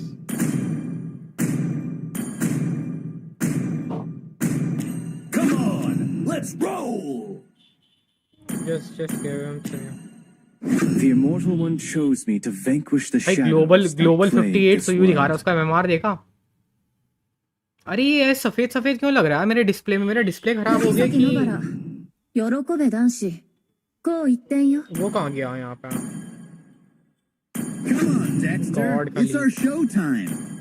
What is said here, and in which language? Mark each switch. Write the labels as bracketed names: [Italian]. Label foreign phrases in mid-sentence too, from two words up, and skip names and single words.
[English] Come on, let's roll. Just give him to The immortal one chose me to vanquish the [Hindi] भाई [English] shadows [Hindi] ग्लोबल [English] that plague 58 this [Hindi] सुयू दिखा रहा है, [English] world. [Hindi] उसका एमएमआर देखा? अरे ये सफेद सफेद क्यों लग रहा है मेरे डिस्प्ले में? मेरा डिस्प्ले खराब हो गया कि [Japanese] 喜べ男子こう言ってんよ [Hindi] वो कहाँ गया यहाँ पे? [English] Come on, Dexter. God, It's Khalid. our showtime.